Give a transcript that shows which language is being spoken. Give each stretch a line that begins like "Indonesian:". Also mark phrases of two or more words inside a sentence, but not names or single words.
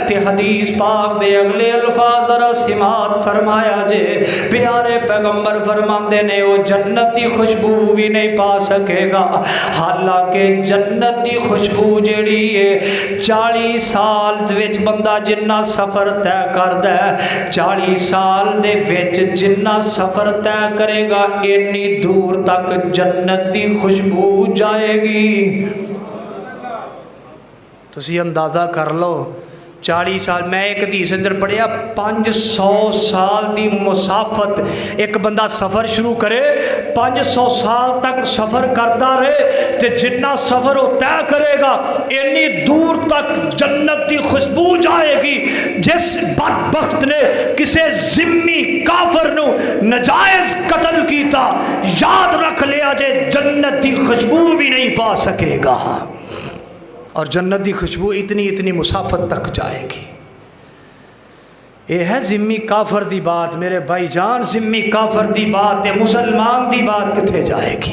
Punjabi: تے حدیث پاک دے اگلے الفاظ ذرا سماعت فرمایا جے، پیارے پیغمبر فرماندے نے وہ جنت دی خوشبو بھی نہیں پا سکے گا، حالانکہ جنت دی خوشبو جیڑی ہے 40 سال وچ بندہ جنہ سفر طے کردا ہے، 40 سال دے وچ جنہ سفر طے کرے گا اتنی دور تک جنت دی خوشبو جائے گی۔ تسی اندازہ کر لو 40 سال، میں ایک حدیث اندر پڑھیا 500 سال دی مسافت ایک بندہ سفر شروع کرے 500 سال تک سفر کرتا رہے تے جنہ سفر وہ طے کرے گا اتنی دور تک جنت دی خوشبو جائے گی۔ جس بدبخت نے کسے ذمی کافر نو نجائز قتل کیتا یاد رکھ لیا جے جنت دی خوشبو بھی نہیں پا سکے گا، اور جنت دی خوشبو اتنی مسافت تک جائے گی۔ یہ ہے ذمی کافر دی بات میرے بھائی جان، ذمی کافر دی بات تے مسلمان دی بات کتھے جائے گی؟